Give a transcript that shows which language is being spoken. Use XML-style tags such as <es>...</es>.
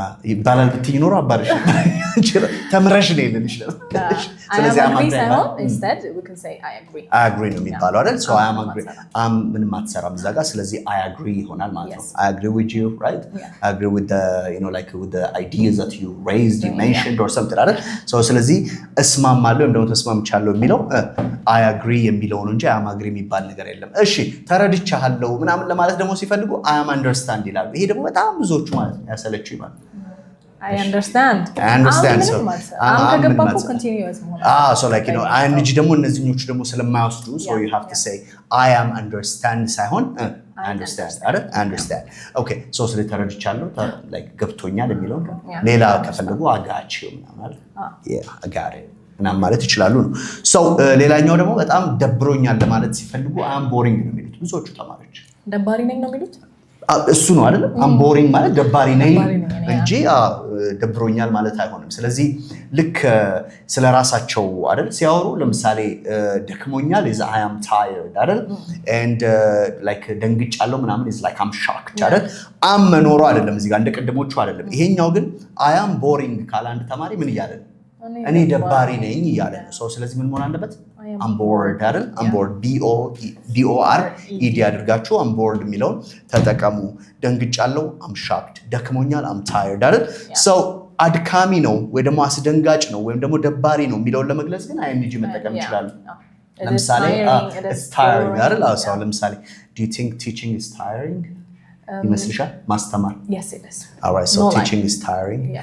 <am>ይባላል ብትይ ኖሮ አባርሽ ተምረሽ ነው ይልልሽ። ስለዚህ</am> <en>I am agree</en> <am>ሳይሆን</am> <en>instead we can say I agree. I agree</en> <am>ነው የሚባለው አይደል?</am> <en>So I am agree.</en> <am>ምንም አትሰራም እዛ ጋር። ስለዚህ</am> <en>I agree</en> <am>ይሆናል ማለት ነው።</am> <en>I agree with you, right? I agree with the like with the ideas that you raised, you mentioned or something</en> <am>አይደል? ስለዚህ እስማማለሁ ወይም ደግሞ ተስማምቻለሁ የሚለው</am> <en>I agree</en> <am>የሚለው ነው እንጂ</am> <en>I am agree</en> <am>የሚባል ነገር የለም። እሺ ተረድቻለሁ ምናምን ለማለት ደግሞ ሲፈልጉ</am> <en>I am understand</en> <am>ይላሉ። ይሄ ደግሞ በጣም ብዙዎቹ ማለት ነው ያሰለችው ይባል።</am> <en>I understand. So</en> <am>ከገባኩ continuous መሆን</am> <en>so like ing</en> <am>ደግሞ እነዚህኞቹ ደግሞ ስለማይወስዱ</am> <en>so you have to say I am understand</en> <am>ሳይሆን</am> <en>understand</en> <am>አይደል?</am> <en>understand.</en> <am>Okay so ስለተረድቻለሁ like ገብቶኛል የሚለው ሌላ ከፈለጉ አጋችሁ ምናምን</am> <en>I got it</en> <am>ምናምን ማለት ይችላሉ ነው። ሌላኛው ደግሞ በጣም ደብሮኛል ለማለት ሲፈልጉ</am> <en>I am boring</en> <am>ነው የሚሉት ብዙዎቹ ተማሪዎች። ደባሪ ነኝ ነው የሚሉት። እሱ ነው አይደል?</am> <en>I'm boring</en> <am>ማለት ደባሪ ነኝ እንጂ ደብሮኛል ማለት አይሆንም። ስለዚህ ልክ ስለራሳቸው አይደል ሲያወሩ ለምሳሌ ደክሞኛል</am> <en>is I am tired</en> <am>አይደል?</am> <en>and like</en> <am>ደንግጫለሁ ምናምን</am> <en>is like I'm shocked</en> <am>አይደል? am መኖሩ አይደለም እዚህ ጋር እንደቀደሞቹ አይደለም። ይሄኛው ግን</am> <en>I am boring</en> <am>ካለ አንድ ተማሪ ምን እያለ ነው? እኔ ደባሪ ነኝ እያለ ነው። ስለዚህ ምን መሆን አለበት?</am> <en>I'm bored</en> <am>አይደል?</am> <en>I'm bored BORED</en> <am>አድርጋችሁ</am> <en>I'm bored</en> <am>የሚለውን ተጠቀሙ። ደንግጫለሁ</am> <en>I'm shocked፣</en> <am>ደክሞኛል</am> <en>I'm tired አይደል?</en> <am>አድካሚ ነው ወይ ደግሞ አስደንጋጭ ነው ወይም ደግሞ ደባሪ ነው የሚለውን ለመግለጽ ግን ing መጠቀም ይችላሉ። ለምሳሌ</am> <en>it's tiring</en> <am>አይደል?</am> <en>ለምሳሌ do you think teaching is tiring?</en> <am>ይመስልሻል ማስተማር?</am> <en>Yes it is. Alright so teaching is tiring.</en>